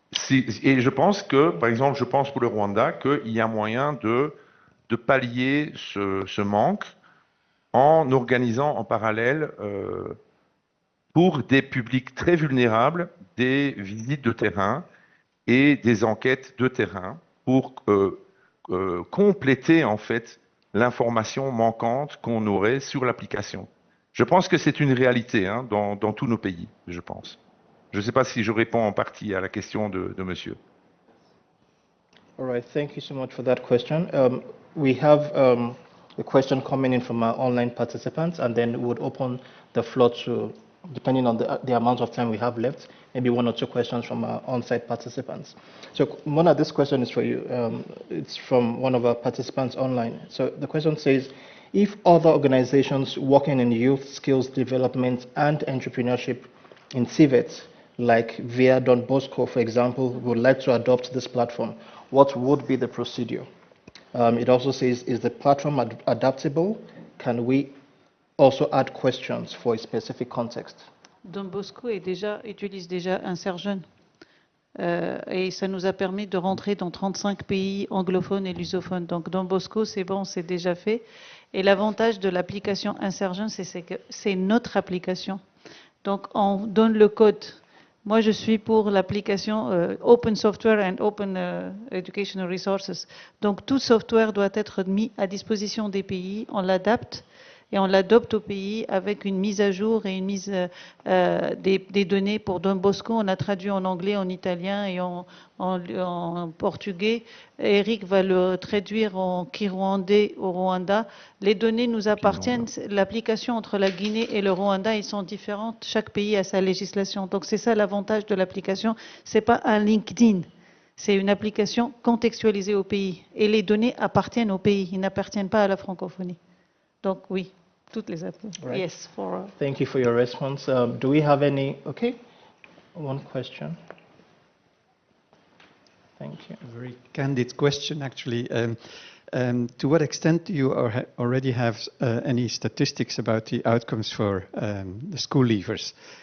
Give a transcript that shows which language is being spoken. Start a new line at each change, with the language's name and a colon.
French: Et je pense que, par exemple, pour le Rwanda, qu'il y a moyen de pallier ce manque en organisant en parallèle pour des publics très vulnérables des visites de terrain et des enquêtes de terrain pour compléter en fait l'information manquante qu'on aurait sur l'application. Je pense que c'est une réalité dans tous nos pays, je pense. Je ne sais pas si je réponds en partie à la question de monsieur.
English: All right, thank you so much for that question. We have a question coming in from our online participants, and then we would open the floor to, depending on the amount of time we have left, maybe one or two questions from our on-site participants. So Mona, this question is for you. It's from one of our participants online. So the question says, if other organizations working in youth skills development and entrepreneurship in TVET, like via Don Bosco, for example, would like to adopt this platform, what would be the procedure? It also says, is the platform adaptable? Can we also add questions for a specific context?
French: Don Bosco utilise déjà Inserjeune. Et ça nous a permis de rentrer dans 35 pays anglophones et lusophones. Donc Don Bosco, c'est bon, c'est déjà fait. Et l'avantage de l'application Inserjeune, c'est que c'est notre application. Donc on donne le code. Moi, je suis pour l'application
English: Open Software and Open Educational Resources.
French: Donc tout software doit être mis à disposition des pays, on l'adapte. et on l'adopte au pays avec une mise à jour et une mise des données pour Don Bosco. On a traduit en anglais, en italien et en portugais. Eric va le traduire en kirwandais au Rwanda. Les données nous appartiennent. L'application entre la Guinée et le Rwanda, ils sont différentes. Chaque pays a sa législation. Donc c'est ça l'avantage de l'application. C'est pas un LinkedIn. C'est une application contextualisée au pays. Et les données appartiennent au pays. Ils n'appartiennent pas à la francophonie. Donc oui, toutes les applications.
English: Right. Yes. Thank you for your response. Do we have any? Okay, one question. Thank you. A very candid question, actually. To what extent do you already have any statistics about the outcomes for the school leavers?